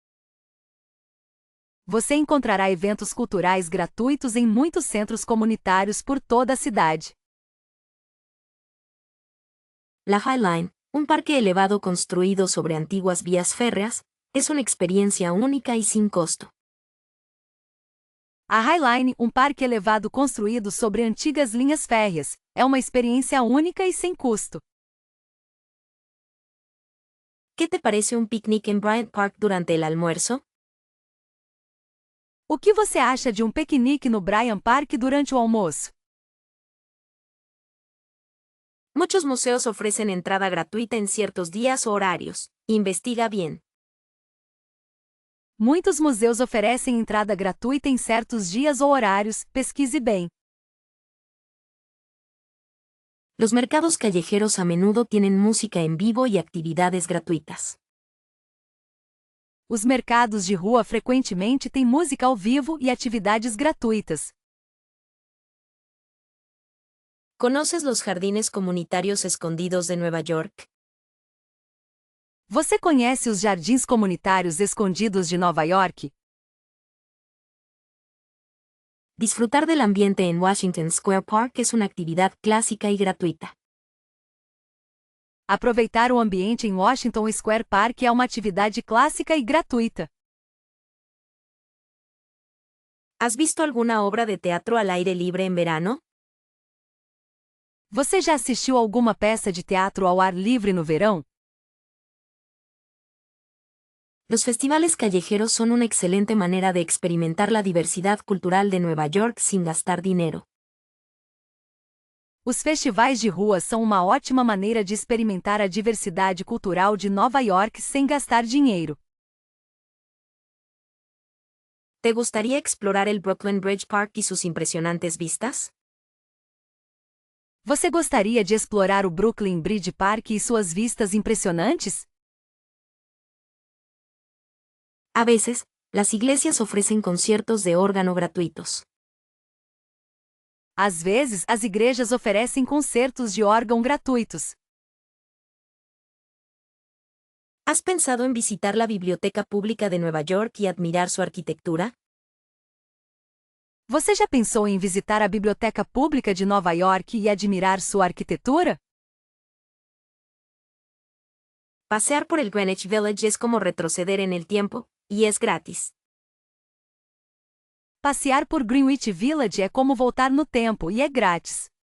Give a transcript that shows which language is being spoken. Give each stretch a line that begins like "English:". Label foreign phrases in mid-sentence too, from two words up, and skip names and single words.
Portuguese: Você encontrará eventos culturais gratuitos em muitos centros comunitários por toda a cidade.
Spanish: La High Line, un parque elevado construido sobre antiguas vías férreas, es una experiencia única y sin costo.
Portuguese: A High Line, um parque elevado construído sobre antigas linhas férreas, é uma experiência única e sem custo.
Spanish: ¿Qué te parece un picnic en Bryant Park durante el almuerzo?
Portuguese: O que você acha de um piquenique no Bryant Park durante o almoço?
Spanish: Muchos museos ofrecen entrada gratuita en ciertos días o horarios. Investiga bien.
Portuguese: Muitos museus oferecem entrada gratuita em certos dias ou horários, pesquise bem.
Spanish: Los mercados callejeros a menudo tienen música en vivo y actividades gratuitas.
Portuguese: Os mercados de rua frequentemente têm música ao vivo e atividades gratuitas.
Spanish: ¿Conoces los jardines comunitarios escondidos de Nueva York?
Portuguese: Você conhece os jardins comunitários escondidos de Nova York?
Spanish: Disfrutar del ambiente en Washington Square Park es una actividad clásica y gratuita.
Portuguese: Aproveitar o ambiente em Washington Square Park é uma atividade clássica e gratuita.
Spanish: ¿Has visto alguna obra de teatro al aire libre en verano?
Portuguese: Você já assistiu alguma peça de teatro ao ar livre no verão?
Spanish: Los festivales callejeros son una excelente manera de experimentar la diversidad cultural de Nueva York sin gastar dinero.
Portuguese: Os festivais de rua são uma ótima maneira de experimentar a diversidade cultural de Nova York sem gastar dinheiro.
Spanish: ¿Te gustaría explorar el Brooklyn Bridge Park y sus impresionantes vistas?
Portuguese: Você gostaria de explorar o Brooklyn Bridge Park e suas vistas impressionantes?
Spanish: A veces, las iglesias ofrecen conciertos de órgano gratuitos.
Portuguese: Às vezes, as igrejas oferecem concertos de órgão gratuitos.
Spanish: ¿Has pensado en visitar la Biblioteca Pública de Nueva York y admirar su arquitectura?
Portuguese: Você já pensou em visitar a Biblioteca Pública de Nova York e admirar sua arquitetura?
Spanish: Pasear por el Greenwich Village es como retroceder en el tiempo, y es gratis.
Portuguese: Passear por Greenwich Village é como voltar no tempo e é grátis.